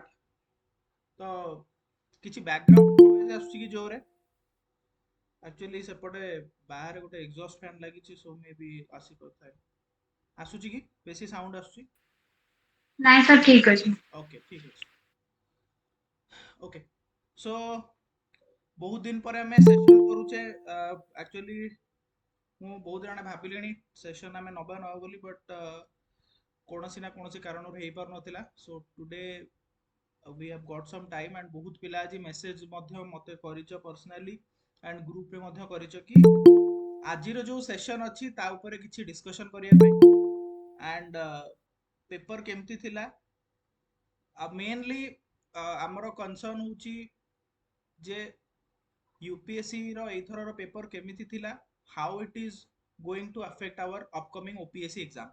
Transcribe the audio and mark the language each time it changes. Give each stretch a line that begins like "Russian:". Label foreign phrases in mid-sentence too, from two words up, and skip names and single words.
Odia: ତ କିଛି
English: background noise
Odia: ଆସୁଛି କି ଜୋରରେ? Actually ସେପଟେ ବାହାରେ ଗୋଟେ
English: exhaust fan
Odia: ଲାଗିଛି,
English: so maybe ଆସିପାରୁଥାଏ.
Odia: ଆସୁଛି କି? ବେଶୀ ସାଉଣ୍ଡ ଆସୁଛି? ନାଇଁ ସାର୍ ଠିକ ଅଛି। Okay, ଠିକ ଅଛି. Okay. So ବହୁତ ଦିନ ପରେ ଆମେ ସେସନ କରୁଛେ. Actually ମୁଁ ବହୁତ ଜଣ ଭାବିଲେଣି ସେସନ ଆମେ ନବା ବୋଲି, ବଟ୍ କୌଣସି ନା କୌଣସି କାରଣରୁ ହେଇପାରୁନଥିଲା.
English: so today we have got some time
Odia: and ବହୁତ ପିଲା ଆଜି ମେସେଜ ମଧ୍ୟ ମତେ କରିଛ ପର୍ସନାଲି and ଗ୍ରୁପରେ ମଧ୍ୟ କରିଛ କି ଆଜିର ଯୋଉ ସେସନ ଅଛି ତା ଉପରେ କିଛି ଡିସ୍କସନ କରିବା ପାଇଁ and ପେପର କେମିତି ଥିଲା. ମେନଲି ଆମର କନସର୍ନ ହଉଛି ଯେ यूपीएससी ର ଏଇଥରର ପେପର କେମିତି ଥିଲା,
English: how it is going to affect our upcoming OPSC exam.